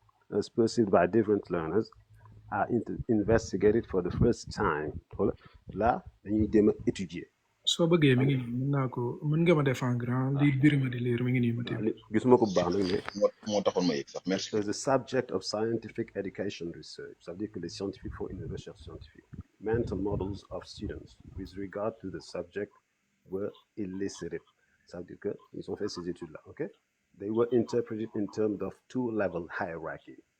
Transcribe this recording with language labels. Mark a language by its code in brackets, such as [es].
[en] As perceived by different learners are investigated for the first time. [wo] Là, dañuy dem étudier. soo bëggee mi ngi nii mën naa ko mën nga ma def [fr] en grand [wo] li Birima di lire mi ngi nii ma téye. gisuma ko bu baax nag mais. moo taxoon ma yegg sax merci. [en] The subject of scientific education research. [fr] Ça veut dire que les scientifiques font une recherche scientifique. [en] Mental models of students with regard to the subject were elicited. [fr] Ça veut dire qu'ils ont fait ces études-là, ok? [en] They were interpreted in terms of two-level hierarchy.